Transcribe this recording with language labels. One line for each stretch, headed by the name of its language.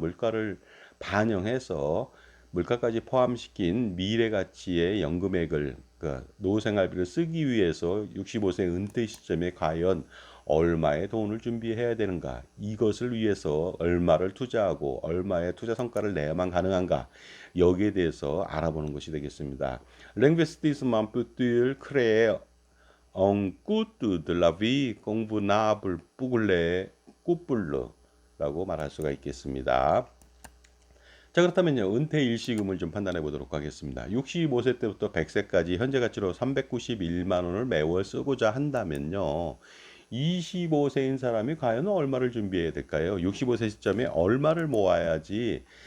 Korean: 물가를 반영해서 물가까지 포함시킨 미래 가치의 연금액을 노후 생활비를 쓰기 위해서 65세 은퇴 시점에 과연 얼마의 돈을 준비해야 되는가, 이것을 위해서 얼마를 투자하고 얼마의 투자 성과를 내야만 가능한가, 여기에 대해서 알아보는 것이 되겠습니다.
French: L'investissement peut-il créer un coût de la vie convenable pour les couples?
Korean: 라고 말할 수가 있겠습니다. 자, 그렇다면요. 은퇴 일시금을 좀 판단해 보도록 하겠습니다. 65세 때부터 100세까지 현재 가치로 391만 원을 매월 쓰고자 한다면요. 25세인 사람이 과연 얼마를 준비해야 될까요? 65세 시점에 얼마를 모아야지